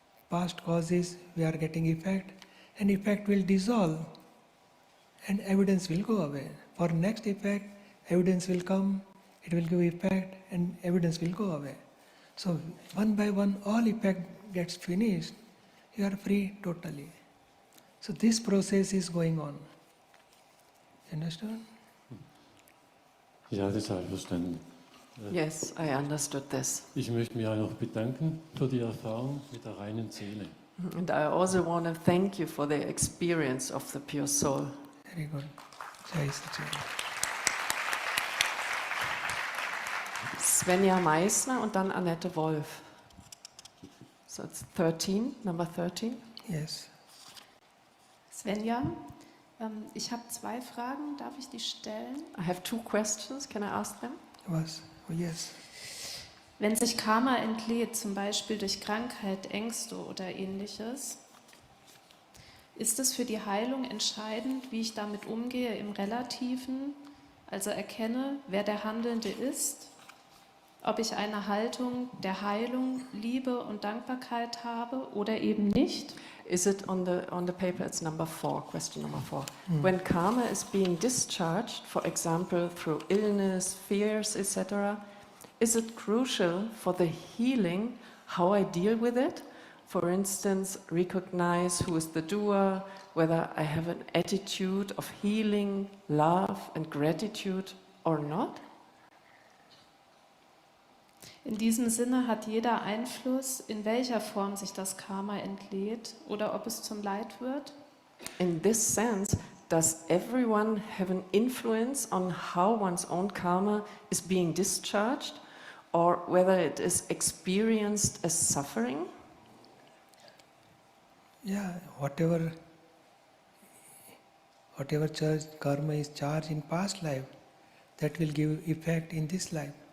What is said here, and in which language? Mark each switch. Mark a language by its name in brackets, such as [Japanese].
[English] past causes, we are getting effect, and effect will dissolve, and evidence will go away. For next effect, evidence will come, it will give effect, and evidence will go away. So one by one, all effect gets finished. You are free totally. So this process is going on. Understand? [German] Ja, das habe ich verstanden. [English] Yes, I understood this. [German] Ich möchte mich auch noch bedanken für die Erfahrung mit der reinen Seele. [English] And I also want to thank you for the experience of the pure soul. Very good. Jai Sachidana. [German] Svenja Meissner und dann Annette Wolf. [English] So it's 13, number 13. Yes. [German] Svenja, ich habe 2 Fragen, darf ich die stellen? [English] I have 2 questions, can I ask them? [German] Was? [English] Oh, yes. [German] Wenn sich Karma entlädt, zum Beispiel durch Krankheit, Ängste oder ähnliches, ist es für die Heilung entscheidend, wie ich damit umgehe im Relativen, also erkenne, wer der Handelnde ist, ob ich eine Haltung der Heilung, Liebe und Dankbarkeit habe oder eben nicht? [English] Is it on the paper? It's number 4, question number 4. When karma is being discharged, for example, through illness, fears, etc., is it crucial for the healing how I deal with it? For instance, recognize who is the doer, whether I have an attitude of healing, love and gratitude or not? [German] In diesem Sinne hat jeder Einfluss, in welcher Form sich das Karma entlädt oder ob es zum Leid wird? [English] In this sense, does everyone have an influence on how one's own karma is being discharged or whether it is experienced as suffering? Yeah, whatever karma is charged in past life, that will give effect in this life.